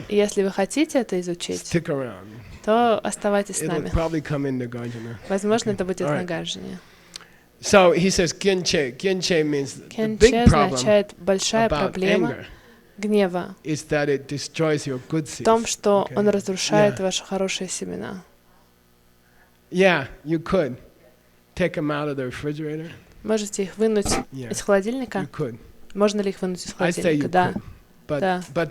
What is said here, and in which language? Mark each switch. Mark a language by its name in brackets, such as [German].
[Russian] И если вы хотите это изучить, то оставайтесь с нами. Возможно, это будет в Нагарджуне. [English] So he says Kyenche. Kyenche means the big problem [Russian] большая проблема гнева в том, что он разрушает ваши хорошие семена. [English] Yeah, you could take them out of the refrigerator. [Russian] Можете их вынуть из холодильника? Можно ли их вынуть из холодильника? Да. Да.